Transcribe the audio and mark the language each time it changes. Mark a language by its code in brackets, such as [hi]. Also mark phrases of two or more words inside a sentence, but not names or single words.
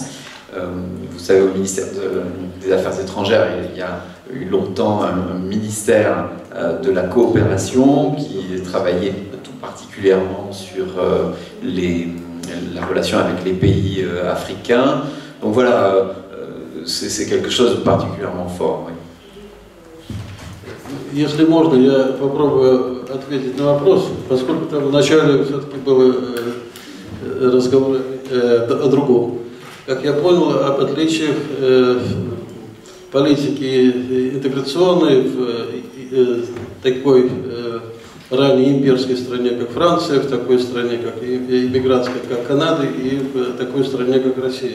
[fr] Vous savez, au ministère des Affaires étrangères, il y a eu longtemps un ministère de la coopération qui travaillait tout particulièrement sur la relation avec les pays africains. Donc voilà, c'est quelque chose de particulièrement fort. Oui. [ru] Если можно, я попробую ответить на вопрос, поскольку там вначале все-таки был разговор о другом. Как я понял, об отличиях политики интеграционной в такой ранее имперской стране, как Франция, в такой стране, как иммигрантской, как Канада, и в такой стране, как Россия.